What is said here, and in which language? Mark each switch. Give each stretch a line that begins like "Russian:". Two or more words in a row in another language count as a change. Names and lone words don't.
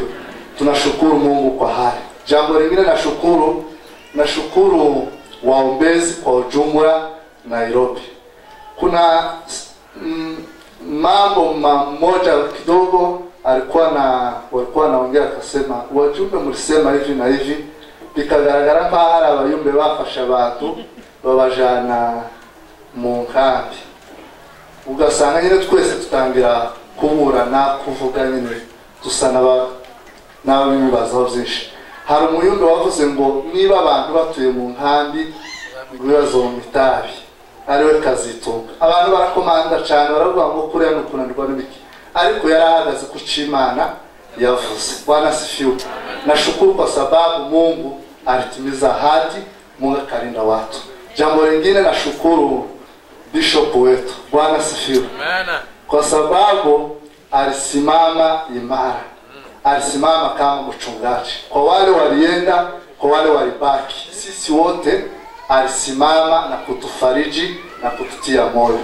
Swahili: Tunashukuru Mungu kwa haya. Jambo lingine nashukuru waombezi kwa ujumla Nairobi. Kuna mambo mmoja kidogo walikuwa naongea, akasema wajumbe mlisema hivi na hivi,
Kinyarwanda: bikagaragara ko hari abayumbe bafasha abantu babajana mu nkambi. Ugasanga nyine twese tutangira kuburana kuvuga nyine dusana n'abibazaho byinshi. Hari umuyumbe wavuze ngo niba abantu batuye mu nkambi ibibazo mu itabi ariwe Kazitunga, abantu barakomanda cyane baravuga ngo kuriya no kunanirwa n'ibiki, ariko yarahagaze ku Imana yavuze.
Swahili: Bwana sifiwe. Nashukuru kwa sababu Mungu alitimiza ahadi, Mungu akalinda watu. Jambo lingine nashukuru bishop wetu. Bwana sifiwe. Kwa sababu alisimama imara. Alisimama kama mchungaji. Kwa wale walienda, kwa wale walibaki, sisi wote alisimama na kutufariji na kututia moyo.